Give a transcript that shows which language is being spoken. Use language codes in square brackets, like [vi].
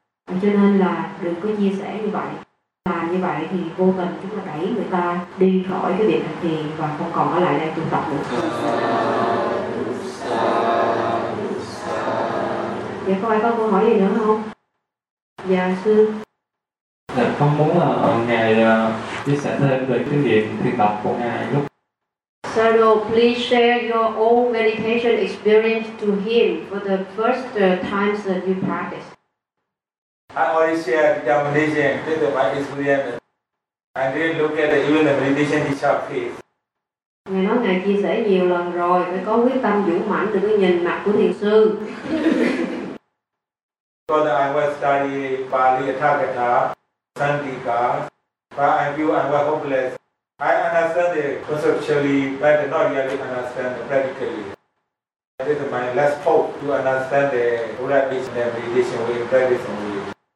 [vi] Cho nên là đừng có chia sẻ như vậy. Làm như vậy thì vô tình chúng ta đẩy người ta đi khỏi cái điện hành thiền và không còn ở lại đây tu tập nữa. Dạ, có ai có câu hỏi gì nữa không? Dạ, sư. Dạ, con muốn là Ngài chia sẻ thêm về cái việc thiền tập của Ngài lúc. [en] Sado, please share your own meditation experience to him for the first times that you practice. I already shared the meditation, just my experience. I didn't look at even the meditation itself. [vi] Ngài nói Ngài chia sẻ nhiều lần rồi, phải có quyết tâm dũng mãnh từ cái nhìn mặt của thiền sư. [en] Because I was studying Pali, Thakatha, Sandika, but I knew I was hopeless. I understand it conceptually, but not really understand it practically. This is my last hope to understand the Buddha teaching and meditation way in practice only.